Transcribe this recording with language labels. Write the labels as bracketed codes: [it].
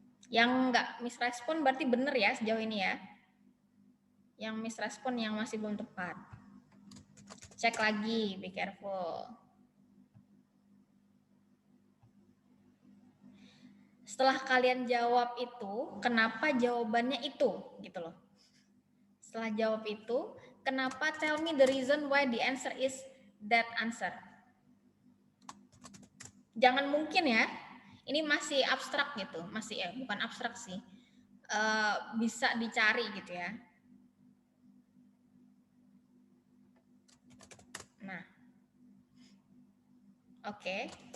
[id] Yang nggak misrespon berarti benar ya sejauh ini ya. Yang misrespon yang masih belum tepat. Cek lagi, [en] be careful. [id] Setelah kalian jawab itu, kenapa jawabannya itu? Gitu loh. Setelah jawab itu, kenapa [en] tell me the reason why the answer is that answer? [id] Jangan mungkin ya. Ini masih abstrak gitu, masih bukan abstrak sih. Bisa dicari gitu ya. Nah. Oke.